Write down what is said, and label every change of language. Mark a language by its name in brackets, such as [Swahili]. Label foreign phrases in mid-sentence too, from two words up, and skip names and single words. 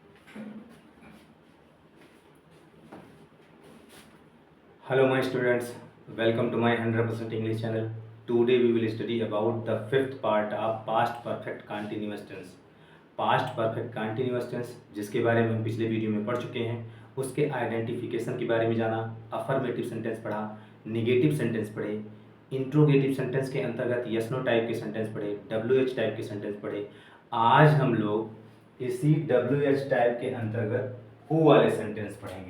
[English] Hello, my students. Welcome to my 100% English channel. Today we will study about the fifth part of past perfect continuous tense. Past perfect continuous tense [Hindi] जिसके बारे में हम पिछले वीडियो में पढ़ चुके हैं, उसके आइडेंटिफिकेशन के बारे में जाना, [English] affirmative sentence [Hindi] पढ़ा, [English] negative sentence [Hindi] पढ़े, [English] interrogative sentence [Hindi] के अंतर्गत [English] yes no type [Hindi] के सेंटेंस पढ़े, [English] WH type [Hindi] के सेंटेंस पढ़े। आज हम लोग इसी [English] WH type [Hindi] के अंतर्गत हु वाले सेंटेंस पढ़ेंगे।